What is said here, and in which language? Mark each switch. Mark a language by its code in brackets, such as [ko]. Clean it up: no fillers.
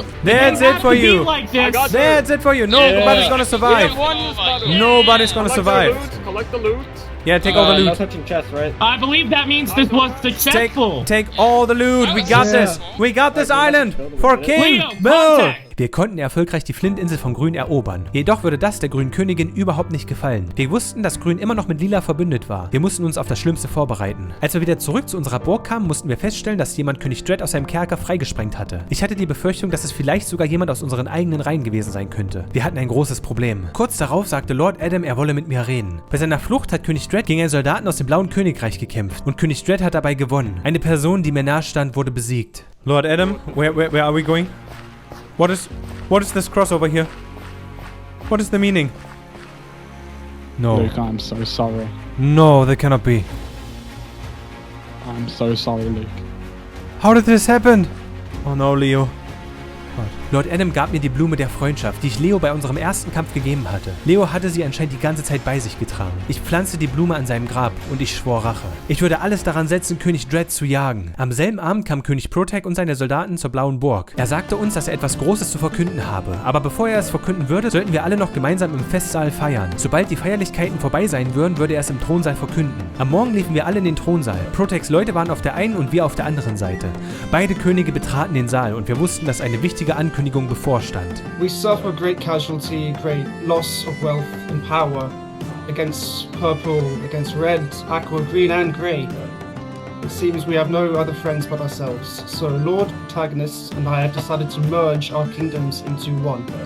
[en] That's it for you. Like this. That's it for you. Nobody's gonna survive. Nobody's gonna survive. Collect the loot. Yeah, take all the No loot. touching chests, right? I believe that means this was successful. Take all the loot. We got this. We got this island for King Leo, Bill. contact. [de] Wir konnten erfolgreich die Flintinsel von Grün erobern. Jedoch würde das der Grünen Königin überhaupt nicht gefallen. Wir wussten, dass Grün immer noch mit Lila verbündet war. Wir mussten uns auf das Schlimmste vorbereiten. Als wir wieder zurück zu unserer Burg kamen, mussten wir feststellen, dass jemand König Dredd aus seinem Kerker freigesprengt hatte. Ich hatte die Befürchtung, dass es vielleicht sogar jemand aus unseren eigenen Reihen gewesen sein könnte. Wir hatten ein großes Problem. Kurz darauf sagte Lord Adam, er wolle mit mir reden. Bei seiner Flucht hat König Dredd gegen einen Soldaten aus dem Blauen Königreich gekämpft und König Dredd hat dabei gewonnen. Eine Person, die mir nahe stand, wurde besiegt. [en] Lord Adam, where are we going? What is this crossover here? What is the meaning? No. Luke, I'm so sorry. No, that cannot be. I'm so sorry, Luke. How did this happen? Oh no, Leo. [de] Lord Adam gab mir die Blume der Freundschaft, die ich Leo bei unserem ersten Kampf gegeben hatte. Leo hatte sie anscheinend die ganze Zeit bei sich getragen. Ich pflanzte die Blume an seinem Grab und ich schwor Rache. Ich würde alles daran setzen, König Dread zu jagen. Am selben Abend kam König Protag und seine Soldaten zur Blauen Burg. Er sagte uns, dass er etwas Großes zu verkünden habe. Aber bevor er es verkünden würde, sollten wir alle noch gemeinsam im Festsaal feiern. Sobald die Feierlichkeiten vorbei sein würden, würde er es im Thronsaal verkünden. Am Morgen liefen wir alle in den Thronsaal. Protags Leute waren auf der einen und wir auf der anderen Seite. Beide Könige betraten den Saal und wir wussten, dass eine wichtige Ankündigung bevorstand. [en] We suffer great casualty, great loss of wealth and power against purple, against red, aqua, green and grey. It seems we have no other friends but ourselves. So Lord Protagonist and I have decided to merge our kingdoms into one.